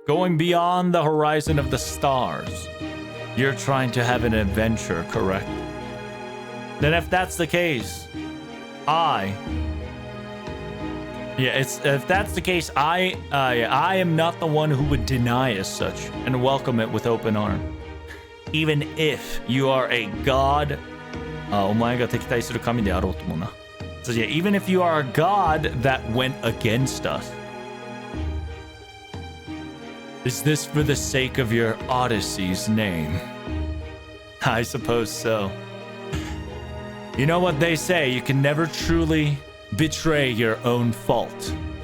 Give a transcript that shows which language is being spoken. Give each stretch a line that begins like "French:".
English: Going beyond the horizon of the stars. You're trying to have an adventure, correct? Then if that's the case, I am not the one who would deny as such and welcome it with open arms. Even if you are a god,
Japanese: お前が敵対する神であろうともな。
English: So yeah, even if you are a god that went against us. Is this for the sake of your Odyssey's name? I suppose so. You know what they say, you can never truly betray your own fault.